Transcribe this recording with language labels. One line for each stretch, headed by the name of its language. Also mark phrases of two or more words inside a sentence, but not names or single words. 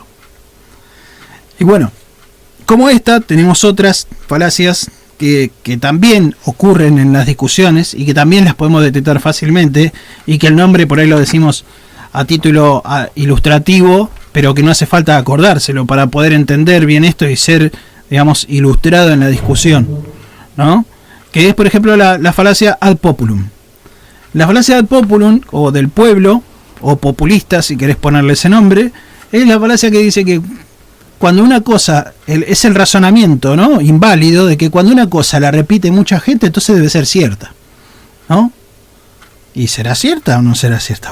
Spanish: Y bueno, como esta, tenemos otras falacias que también ocurren en las discusiones y que también las podemos detectar fácilmente, y que el nombre por ahí lo decimos a título ilustrativo, pero que no hace falta acordárselo para poder entender bien esto y ser, digamos, ilustrado en la discusión, ¿no? Que es, por ejemplo, la falacia
Latin: ad populum.
Spanish: La falacia
Latin: ad populum,
Spanish: o del pueblo, o populista, si querés ponerle ese nombre, es la falacia que dice que cuando una cosa, es el razonamiento, ¿no?, inválido, de que cuando una cosa la repite mucha gente, entonces debe ser cierta, ¿no? ¿Y será cierta o no será cierta?